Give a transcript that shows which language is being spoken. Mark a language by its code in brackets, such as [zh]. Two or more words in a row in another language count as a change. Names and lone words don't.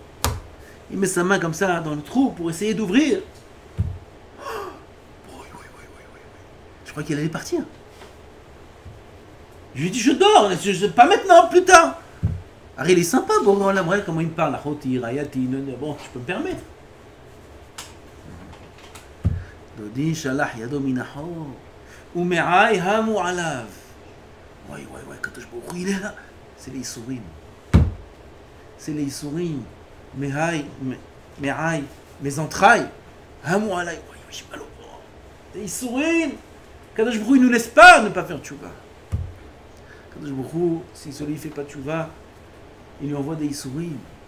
[fr] Il met sa main comme ça dans le trou pour essayer d'ouvrir. Je crois qu'il allait partir. Je lui ai dit, je dors, pas maintenant, plus tard. Alors il est sympa, bon, là, ouais, comment il me parle, bon, je peux me permettre. [he] דודי שלח ידו מן החור. ומעי המו עליו. Ouais, קדוש ברוך הוא, [fr] il est là. C'est les Issourim. Me'ai, mes entrailles. [he] המו עלי. [fr] Ouais, j'ai mal au bras. Les Issourim. [he] קדוש ברוך הוא, [fr] il ne nous laisse pas ne pas faire tchouva. [he] קדוש ברוך הוא, [fr] si celui ne fait pas tchouva, il lui envoie des Issourim.